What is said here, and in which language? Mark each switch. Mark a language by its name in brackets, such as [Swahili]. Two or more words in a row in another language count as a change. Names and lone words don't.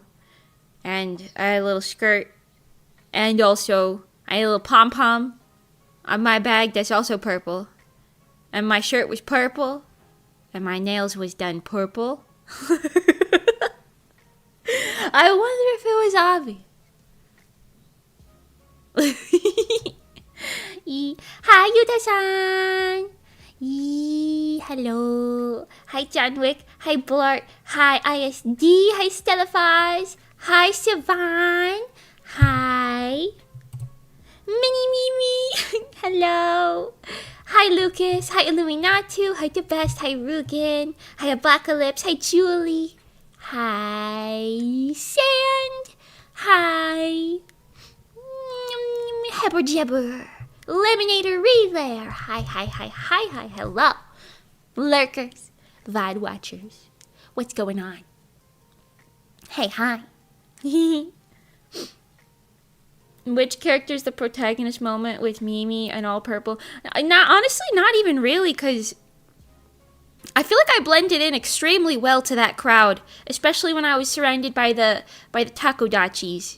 [English] And I had a little skirt. And also, I had a little pom-pom on my bag that's also purple. And my shirt was purple. And my nails was done purple. I wonder if it was obvious. Hi, Yuta-san. Hello. Hi, John Wick. Hi, Blart. Hi, ISD. Hi, Stellafaz. Hi, SIvan. Hi. Mini Mimi. Hello. Hi, Lucas. Hi, Illuminatu. Hi, The Best. Hi, Rugen. Hi, Apocalypse. Hi, Julie. Hi, Sand. Hi. Hebber Jebber. Lemonator Relay. Hi. Hello. Lurkers. VOD watchers. What's going on? Hey, hi. Which character's the protagonist moment with Mimi and all purple? Honestly, not even really, because I feel like I blended in extremely well to that crowd, especially when I was surrounded by the takodachis.